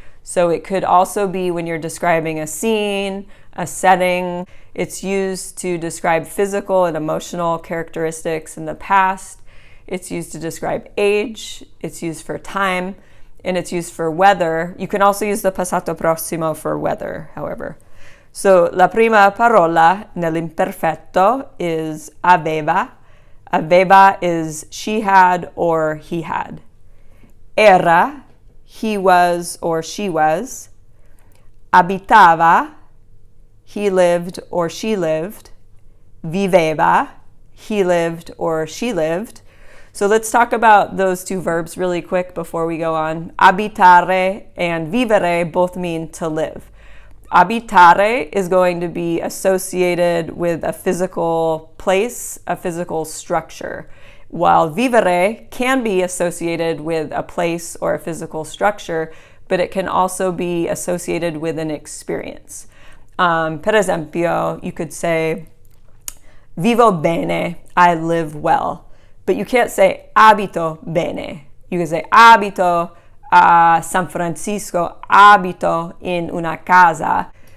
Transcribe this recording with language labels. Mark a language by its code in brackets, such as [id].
[en] So it could also be when you're describing a scene, a setting. It's used to describe physical and emotional characteristics in the past. It's used to describe age. It's used for time, and it's used for weather. You can also use the passato prossimo for weather, however. [it] So la prima parola nell'imperfetto is aveva. [en] Aveva is she had or he had. Era, he was or she was. Abitava, he lived or she lived. Viveva, he lived or she lived. So let's talk about those two verbs really quick before we go on. Abitare and vivere both mean to live. Abitare is going to be associated with a physical place, a physical structure, while vivere can be associated with a place or a physical structure, but it can also be associated with an experience. [it] Per esempio, [en] you could say, [it] vivo bene, [en] I live well. But you can't say [it] abito bene. [en] You can say [it] abito a San Francisco, abito in una casa.